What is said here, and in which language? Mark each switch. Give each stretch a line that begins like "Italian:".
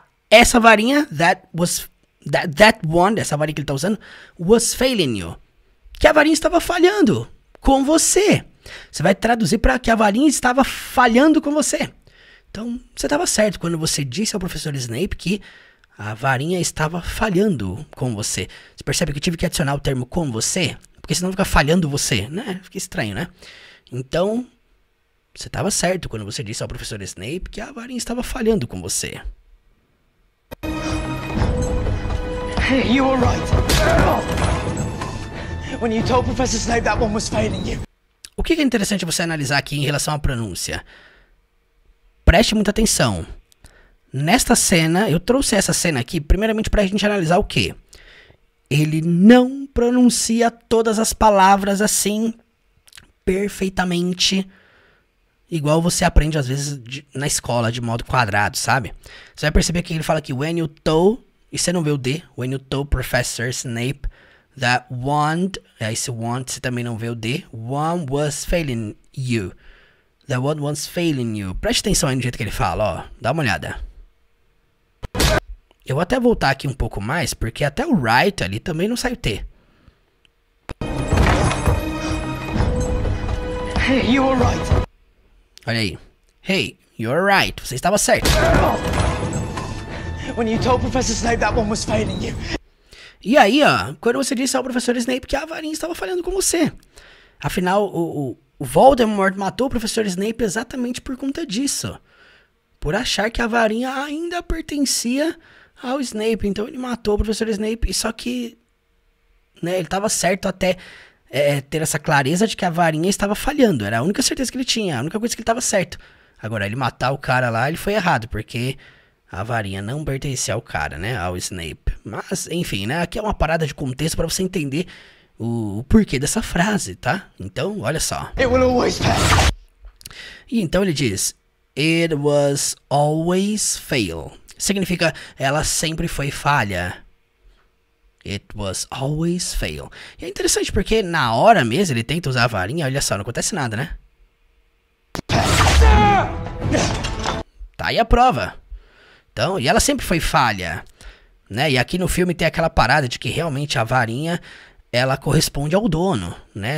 Portuguese: Essa varinha,
English: that one,
Portuguese: essa varinha que ele tá usando,
English: was failing you.
Portuguese: Que a varinha estava falhando com você. Você vai traduzir para que a varinha estava falhando com você. Então, você estava certo quando você disse ao professor Snape que a varinha estava falhando com você. Você percebe que eu tive que adicionar o termo com você? Porque senão fica falhando você, né? Fica estranho, né? Então, você estava certo quando você disse ao professor Snape que a varinha estava falhando com você.
English: Hey, you were right. When you told Professor Snape that one was failing you.
Portuguese: O que é interessante você analisar aqui em relação à pronúncia? Preste muita atenção. Nesta cena, eu trouxe essa cena aqui primeiramente para a gente analisar o quê? Ele não pronuncia todas as palavras assim perfeitamente, igual você aprende às vezes na escola de modo quadrado, sabe? Você vai perceber que ele fala aqui
English: when you told,
Portuguese: e você não vê o D,
English: when you told Professor Snape that one,
Portuguese: esse one você também não vê o D,
English: one was failing you. That one was failing you.
Portuguese: Preste atenção aí no jeito que ele fala, ó. Dá uma olhada. Eu vou até voltar aqui um pouco mais, porque até o right ali também não sai o T.
English: Hey, you were right.
Portuguese: Olha aí.
English: Hey, you're right.
Portuguese: Você estava certo.
English: When you told Professor Snape that one was failing you.
Portuguese: E aí, ó, quando você disse ao professor Snape que a varinha estava falhando com você. Afinal, o Voldemort matou o professor Snape exatamente por conta disso. Por achar que a varinha ainda pertencia ao Snape. Então ele matou o professor Snape. Só que, né, ele estava certo até ter essa clareza de que a varinha estava falhando. Era a única certeza que ele tinha. A única coisa que ele estava certo. Agora, ele matar o cara lá, ele foi errado. Porque a varinha não pertencia ao cara, né? Ao Snape. Mas, enfim, né? Aqui é uma parada de contexto para você entender o porquê dessa frase, tá? Então, olha só.
English: It will always fail.
Portuguese: E então ele diz:
English: It was always fail.
Portuguese: Significa, ela sempre foi falha.
English: It was always fail.
Portuguese: E é interessante porque na hora mesmo ele tenta usar a varinha, olha só, não acontece nada, né? Tá aí a prova. Então, e ela sempre foi falha, né? E aqui no filme tem aquela parada de que realmente a varinha, ela corresponde ao dono, né?